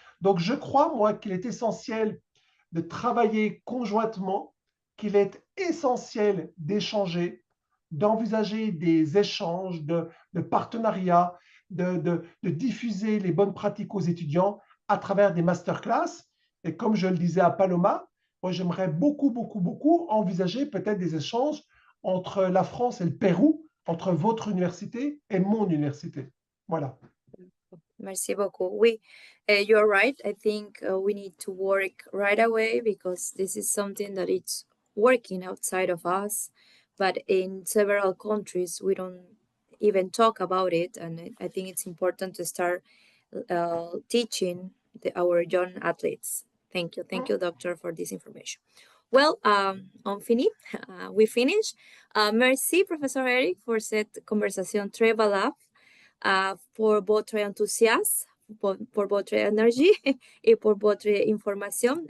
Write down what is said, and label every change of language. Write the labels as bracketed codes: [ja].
[fr] Donc je crois, moi, qu'il est essentiel de travailler conjointement, qu'il est essentiel d'échanger, d'envisager des échanges, de partenariats, de diffuser les bonnes pratiques aux étudiants à travers des masterclass. Et comme je le disais à Paloma, moi j'aimerais beaucoup envisager peut-être des échanges entre la France et le Pérou, entre votre université et mon université. Voilà. Merci beaucoup. [en] You're right. I think we need to work right away because this is something that it's working outside of us, but in several countries we don't even talk about it, and I think it's important to start teaching our young athletes. Thank you, doctor, for this information. Well, [fr] on fini, [en] we finish. [fr] Merci, Professor Eric, pour cette conversation très valable. Pour votre enthousiasme, pour votre énergie et pour votre information.